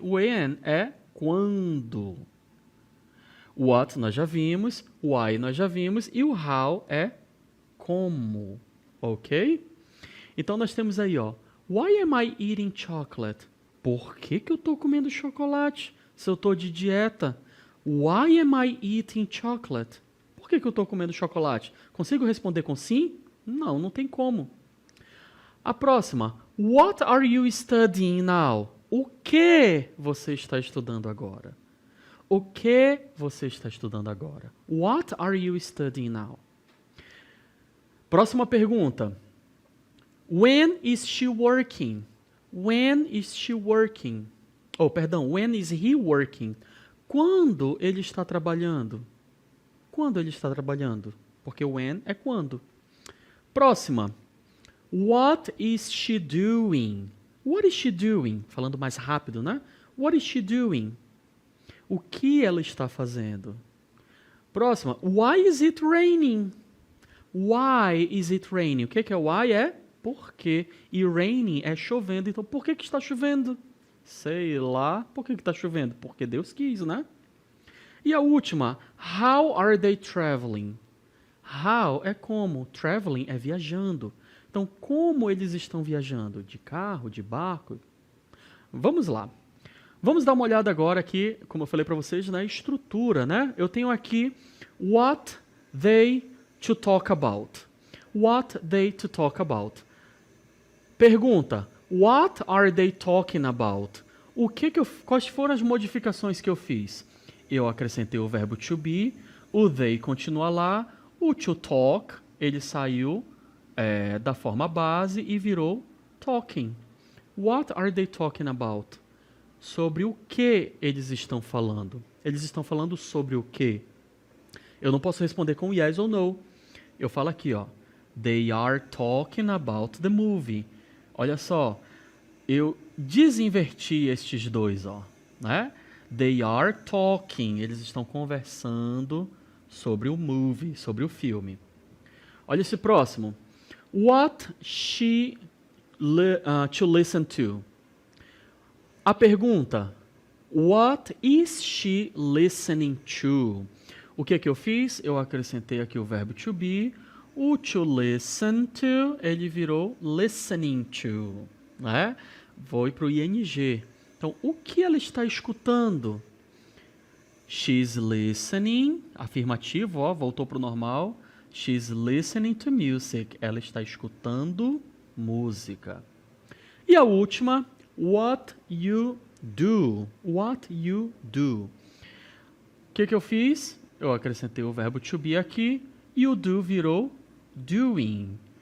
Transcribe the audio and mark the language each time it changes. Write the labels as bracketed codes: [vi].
[pt] O when é quando. What nós já vimos, why nós já vimos e o how é como, ok? Então nós temos aí, ó, [en] why am I eating chocolate? [pt] Por que eu estou comendo chocolate se eu estou de dieta? [en] Why am I eating chocolate? [pt] Por que eu estou comendo chocolate? Consigo responder com sim? Não, não tem como. A próxima. [en] What are you studying now? [pt] O que você está estudando agora? O que você está estudando agora? [en] What are you studying now? [pt] Próxima pergunta. [en] When is she working? When is she working? Oh, perdão, when is he working? [pt] Quando ele está trabalhando? Quando ele está trabalhando? Porque when é quando. Próxima. [en] What is she doing? What is she doing? [pt] Falando mais rápido, né? [en] What is she doing? [pt] O que ela está fazendo? Próxima. [en] Why is it raining? Why is it raining? [pt] O que é why? É por quê. E raining é chovendo. Então, por que está chovendo? Sei lá. Por que está chovendo? Porque Deus quis, né? E a última. [en] How are they traveling? How [pt] é como. Traveling é viajando. Então, como eles estão viajando? De carro, de barco? Vamos lá. Vamos dar uma olhada agora aqui, como eu falei para vocês, na estrutura, né? Eu tenho aqui [en] what they to talk about. What they to talk about. [pt] Pergunta, [en] what are they talking about? [pt] Quais foram as modificações que eu fiz? Eu acrescentei o verbo to be, o they continua lá, o to talk, ele saiu da forma base e virou talking. [en] What are they talking about? [pt] Sobre o que eles estão falando. Eles estão falando sobre o que? Eu não posso responder com yes ou no. Eu falo aqui, ó. [en] They are talking about the movie. [pt] Olha só, eu desinverti estes dois, ó, né? [en] They are talking. [pt] Eles estão conversando sobre o movie, sobre o filme. Olha esse próximo. [en] What she to listen to? [pt] A pergunta, [en] what is she listening to? [pt] O que é que eu fiz? Eu acrescentei aqui o verbo to be. O to listen to, ele virou listening to, né? Foi para o ing. Então, o que ela está escutando? [en] She's listening, [pt] afirmativo, ó, voltou para o normal. [en] She's listening to music. [pt] Ela está escutando música. E a última, [en] what you do. What you do. [pt] O que eu fiz? Eu acrescentei o verbo to be aqui e o do virou doing.